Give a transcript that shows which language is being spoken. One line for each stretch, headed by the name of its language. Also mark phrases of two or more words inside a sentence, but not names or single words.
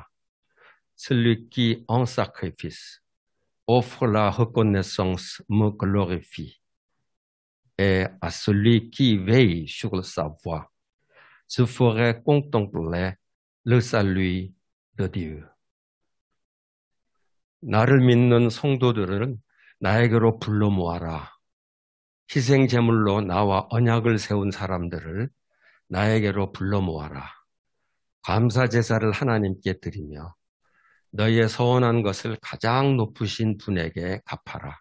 French: Celui qui, en sacrifice, offre la reconnaissance me glorifie. Et à celui qui veille sur sa voie, je ferai contempler le salut de Dieu.
Korean: 나를 믿는 성도들은 나에게로 불러 모아라. 희생 제물로 나와 언약을 세운 사람들을 나에게로 불러 모아라. 감사 제사를 하나님께 드리며 너희의 서원한 것을 가장 높으신 분에게 갚아라.